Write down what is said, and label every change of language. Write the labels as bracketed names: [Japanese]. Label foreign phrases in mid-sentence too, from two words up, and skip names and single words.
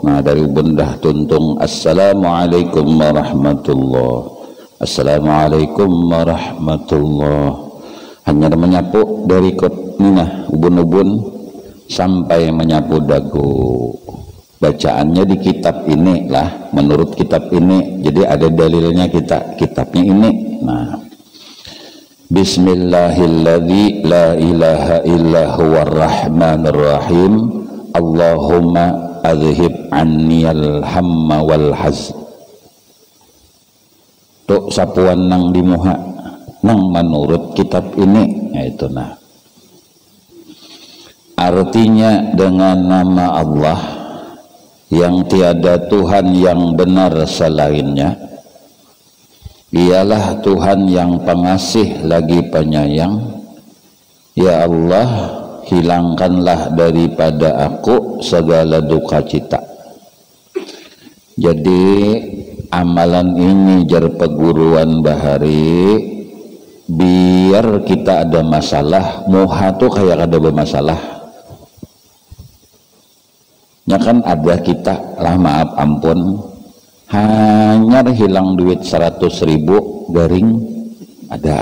[Banjar] Nah, dari benda tuntung [Arabic] السلام عليكم ورحمة الله, السلام عليكم ورحمة الله, [Banjar] hanya menyapu dari nah ubun-ubun sampai menyapu dagu. [Indonesian] Bacaannya di kitab ini lah, menurut kitab ini, jadi ada dalilnya kitabnya ini. Nah, [Arabic] بسم الله الذي لا إله إلا هو الرحمن الرحيم. اللهم أذهب عني الهم والحزن. [Banjar] Tuk sapuan nang dimuha nang menurut kitab ini, yaitu nah artinya dengan nama Allah yang tiada Tuhan yang benar selainnya, ialah Tuhan yang pengasih lagi penyayang. [Indonesian] Ya Allah, hilangkanlah daripada aku segala duka cita. [Banjar] Jadi amalan ini jar peguruan bahari, biar kita ada masalah muha tuh kayak ada bermasalah. Ya kan ada kita lah, maaf ampun, hanya hilang duit 100.000 garing ada.